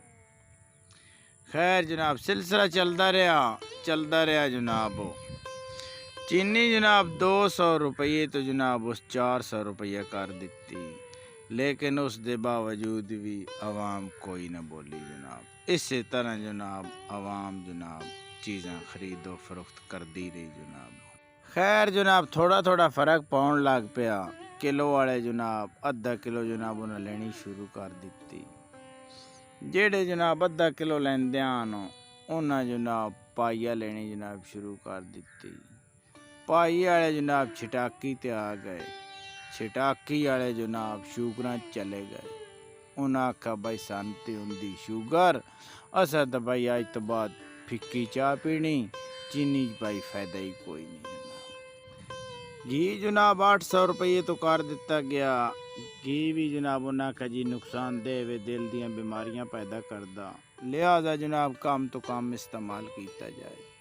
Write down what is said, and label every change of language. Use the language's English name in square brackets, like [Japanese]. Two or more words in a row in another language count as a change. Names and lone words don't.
[Punjabi] خیر جناب سلسلہ چلدا رہا جناب، چینی جناب 200 روپیے تو جناب اس 400 روپیہ کر دیتی، لیکن اس دے باوجود بھی عوام کوئی نہ بولی جناب۔ اسی طرح جناب عوام جناب چیزاں خرید و فروخت کر دی رہی جناب۔ خیر جناب تھوڑا تھوڑا فرق پاؤن لگ پیا، کلو والے جناب ادھا کلو جناب انہیں لینی شروع کر دیتی، جیڑے جناب ادھا کلو لیندے آنو انہیں جناب پائیا لینی جناب شروع کر دیتی، پائی والے جناب چھٹاکی تے آ گئے، چھٹاکی والے جناب شوگراں چلے گئے، انہاں آکھا بھائی سانتی ہوندی شوگر، اسا تو بھائی آج تو بعد پھکی چاہ پینی، چینی بھائی فائدہ ہی کوئی نہیں جناب۔ گھی جناب 800 روپیے تو کر دیتا گیا، گھی بھی جناب انہاں آکھا جی نقصان دہ وے، دل دیاں بیماریاں پیدا کردا، لہذا جناب کم تو کم استعمال کیتا جائے۔